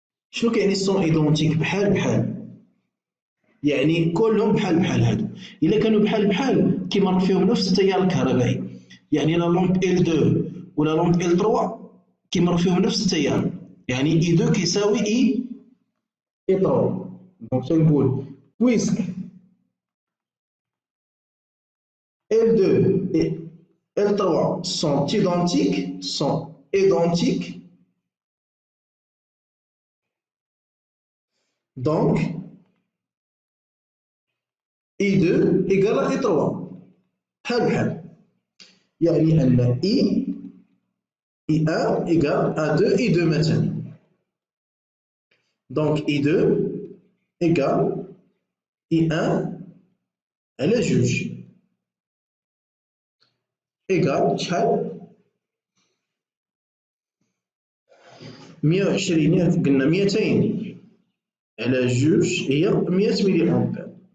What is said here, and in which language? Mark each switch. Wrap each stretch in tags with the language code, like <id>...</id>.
<ar>شنو كيعني سون إيدونتيك؟ بحال بحال، يعني كلهم بحال بحال. هادو إلا كانوا بحال بحال كيمر فيهم نفس التيار الكهربائي، يعني لا لومب L2 ولا لومب L3 كيمر فيهم نفس التيار، يعني I2 كيساوي I3. دونك تنقول</ar> <fr>بويسك L2 et L3 sont identiques, donc I2 égale à I3</fr> <ar>بحال بحال، يعني أن</ar> <fr>I1 égale à 2 I2 مثلا.</fr> <ar>donc I2 égale I1 على جوج égale شحال؟ 120، قلنا 200 على جوج هي 100 ملي أمبير،</ar>